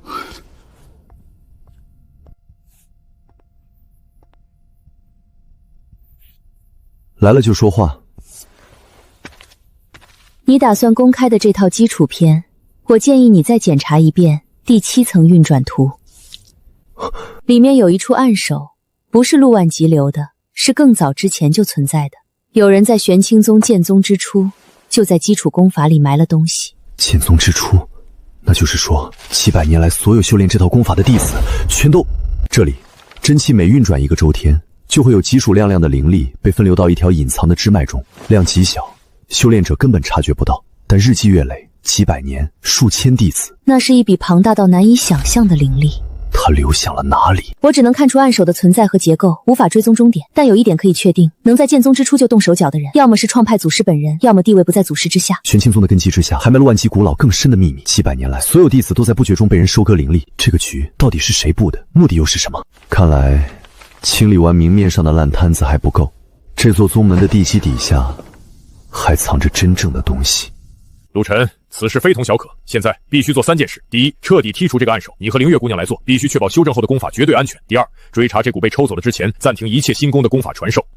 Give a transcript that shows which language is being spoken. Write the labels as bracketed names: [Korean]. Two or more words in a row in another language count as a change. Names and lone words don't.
[Chinese] 來了就說話。你打算公開的這套基礎篇，我建議你再檢查一遍第7層運轉圖，裡面有一處暗手，不是陸萬吉留的，是更早之前就存在的。有人在玄清宗建宗之初，就在基礎功法裡埋了東西。建宗之初， 那就是說，几百年來所有修炼这套功法的弟子，全都…… 這裡，真氣每運轉一個周天，就會有極數量的靈力被分流到一條隱藏的支脈中，量極小，修煉者根本察覺不到。但日積月累，幾百年、數千弟子，那是一筆龐大到難以想象的靈力。他流向了哪裡？我只能看出暗手的存在和結構，無法追蹤終點。但有一點可以確定，能在劍宗之初就動手腳的人，要麼是創派祖師本人，要麼地位不在祖師之下。玄清宗的根基之下，還埋了萬級古老更深的秘密。幾百年來，所有弟子都在不覺中被人收割靈力。這個局到底是誰布的？目的又是什麼？看來清理完明面上的爛攤子還不夠，這座宗門的地基底下還藏着真正的東西。陸晨，此事非同小可，現在必須做3件事：第一，徹底剔除這個暗手，你和靈月姑娘來做，必須確保修正後的功法絕對安全；第二，追查這股被抽走的之前，暫停一切新功的功法傳授。